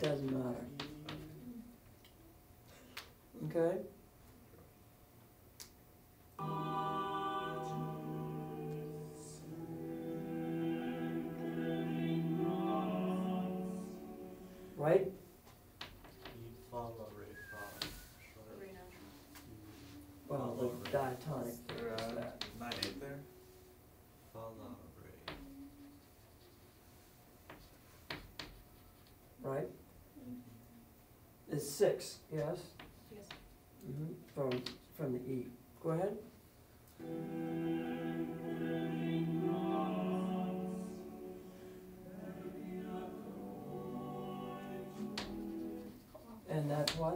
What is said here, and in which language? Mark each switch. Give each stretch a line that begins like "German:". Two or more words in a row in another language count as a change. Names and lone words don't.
English: there. doesn't matter. Okay? Right? E fa la re fa sharp. Re natural. Well, the diatonic They're, is that. 9/8 there. Fa la re. Right? It's 6, yes? Yes. From the E. Go ahead. And that's what?